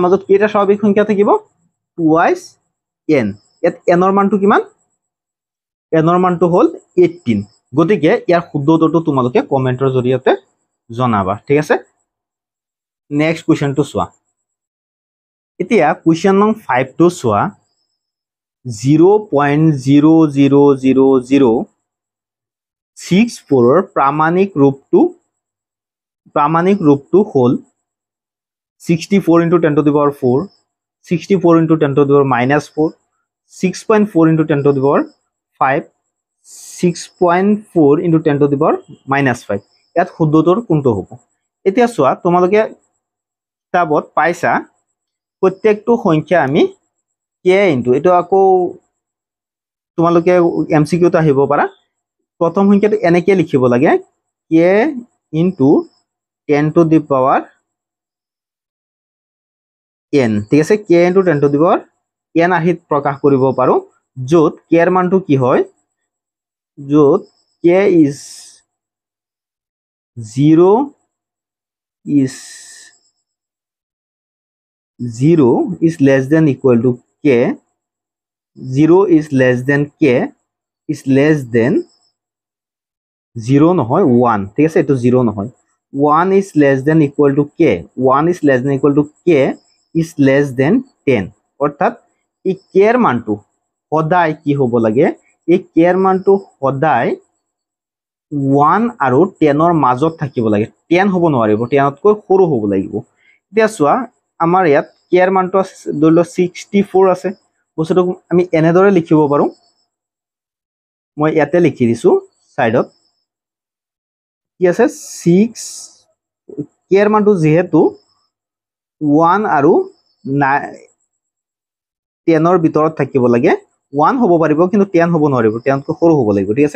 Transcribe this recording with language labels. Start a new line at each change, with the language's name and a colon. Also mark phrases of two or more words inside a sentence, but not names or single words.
Assamese: মাজত কেইটা স্বাভাৱিক সংখ্যা থাকিব টুৱাইস n ইয়াত n ৰ মানটো কিমান n ৰ মানটো হল 18 গতিকে ইয়াৰ শুদ্ধ উত্তৰটো তোমালোকে কমেন্টৰ জৰিয়তে জনাবা ঠিক আছে
English: next question
Assamese: চোৱা এতিয়া কোৱেশ্চন নং 5 টো চোৱা 0.0000 64 প্ৰামাণিক ৰূপটো হ'ল
English: 64 into 10 to the power 4, 64 into 10 to the power minus 4, 6.4 into 10 to the power 5, 6.4 into 10 to the power minus 5.
Assamese: ইয়াত শুদ্ধটোৰ কোনটো হ'ব? এতিয়া চোৱা, তোমালোকে কিতাপত পাইছা প্ৰত্যেকটো সংখ্যা আমি k ইনটু, এটো আকৌ তোমালোকে এমসিকিউত আহিব পাৰা। প্ৰথম সংখ্যাটো এনেকৈ লিখিব লাগে k ইনটু
English: 10 to the power n,
Assamese: ঠিক আছে? k ইনটু
English: 10 to the power n
Assamese: আহিত প্ৰকাশ কৰিব পাৰো, য'ত k এর মানটো কি হয়, য'ত
English: k is 0 is less than equal to k, 0 is less than k is less than 0
Assamese: নহয় 1, ঠিক আছে? এটো 0 নহয়,
English: 1 is less than equal to k, 1 is less than equal to k is less than 10,
Assamese: অর্থাৎ এই k এর মানটো সদায় কি হ'ব লাগে, এই k এর মানটো সদায় 1 আৰু 10 ৰ মাজত থাকিব লাগে, 10 হ'ব নোৱাৰিব, 10 তকৈ সৰু হ'ব লাগিব। এতিয়া চোৱা, আমাৰ ইয়াত k এর মানটো ধৰি লও 64 আছে, বস্তুটো আমি এনেদৰে লিখিব পাৰো, মই ইয়াতে লিখি দিছো সাইডত কি আছে 6, k এর মানটো যেহেতু 1 আৰু 10 ৰ ভিতৰত থাকিব লাগে, 1 হ'ব পাৰিব কিন্তু 10 হ'ব নোৱাৰিব, 10 তকৈ সৰু হ'ব লাগিব, ঠিক আছে?